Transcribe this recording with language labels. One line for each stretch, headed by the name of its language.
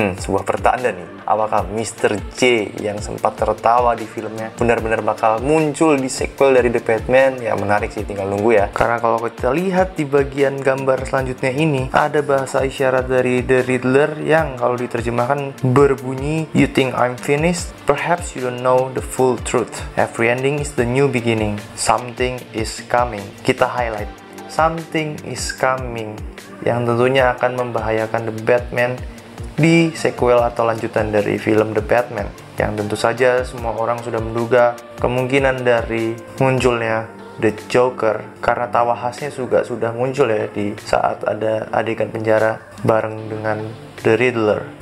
Indonesian: Sebuah pertanda nih, apakah Mr. J yang sempat tertawa di filmnya benar-benar bakal muncul di sequel dari The Batman? Ya menarik sih, tinggal nunggu ya. Karena kalau kita lihat di bagian gambar selanjutnya ini ada bahasa isyarat dari The Riddler yang kalau diterjemahkan berbunyi,
English: You think I'm finished? Perhaps you don't know the full truth. Every ending is the new beginning. Something is coming.
Indonesian: Kita highlight
English: something is coming,
Indonesian: yang tentunya akan membahayakan The Batman di sequel atau lanjutan dari film The Batman, yang tentu saja semua orang sudah menduga kemungkinan dari munculnya The Joker, karena tawa khasnya juga sudah muncul ya di saat ada adegan penjara bareng dengan The Riddler.